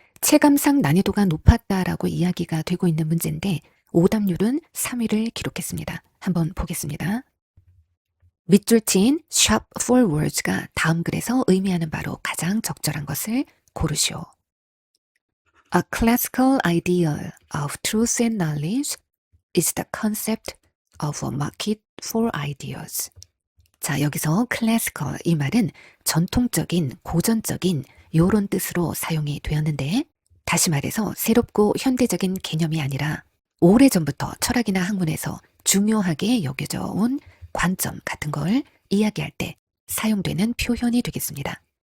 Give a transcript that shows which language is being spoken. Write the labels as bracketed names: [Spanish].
[Korean] 체감상 난이도가 높았다라고 이야기가 되고 있는 문제인데 오답률은 3위를 기록했습니다. 한번 보겠습니다. 밑줄 친 [English] shop for words [Korean] 가 다음 글에서 의미하는 바로 가장 적절한 것을 고르시오. [English] A classical ideal of truth and knowledge is the concept of a market for ideas. [Korean] 자, 여기서 classical 이 말은 전통적인, 고전적인 요런 뜻으로 사용이 되었는데 다시 말해서 새롭고 현대적인 개념이 아니라 오래전부터 철학이나 학문에서 중요하게 여겨져 온 관점 같은 걸 이야기할 때 사용되는 표현이 되겠습니다.